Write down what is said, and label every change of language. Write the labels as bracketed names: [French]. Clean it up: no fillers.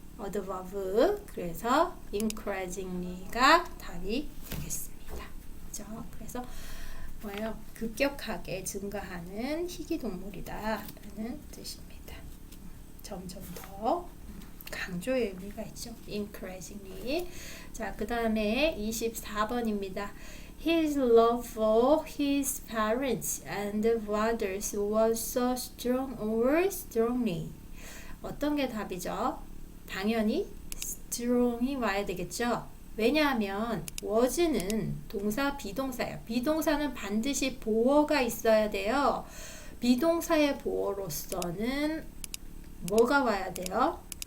[Korean] adverb. 그래서 encouragingly가 답이 되겠습니다. 그죠? 그래서 뭐예요? 급격하게 증가하는 희귀동물이다라는 뜻입니다. 점점 더 강조의 의미가 있죠. encouragingly. 자, 그 다음에 24번입니다. [English] His love for his parents and brothers was so strong or strongly. [Korean] 어떤 게 답이죠? 당연히 strong이 와야 되겠죠. 왜냐하면 was는 동사 비동사예요. 비동사는 반드시 보어가 있어야 돼요. 비동사의 보어로서는 뭐가 와야 돼요?